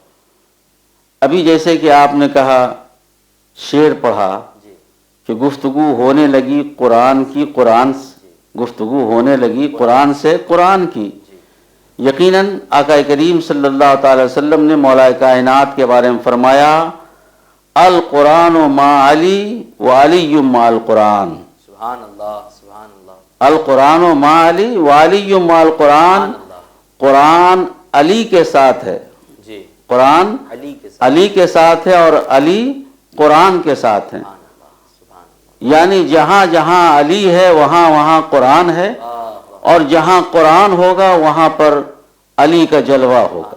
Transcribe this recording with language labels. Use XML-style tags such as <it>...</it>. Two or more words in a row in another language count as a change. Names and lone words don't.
<ur>ابھی جیسے کہ آپ نے کہا، شعر پڑھا کہ گفتگو ہونے لگی قرآن کی، قرآن گفتگو ہونے لگی قرآن سے قرآن کی۔ یقیناً آقا کریم</ur> <ar>صلی اللہ تعالی وسلم</ar> <ur>نے مولا کائنات کے بارے میں فرمایا،</ur> <ar>القرآن ما علی و علی ما القرآن، سبحان اللہ سبحان اللہ، القرآن ما علی و علی ما القرآن،</ar> <ur>قرآن علی کے ساتھ ہے، جی قرآن علی کے ساتھ ہے اور علی قرآن کے ساتھ ہے، یعنی جہاں جہاں علی ہے وہاں وہاں قرآن ہے، اور جہاں قرآن ہوگا وہاں پر علی کا جلوہ ہوگا۔</ur>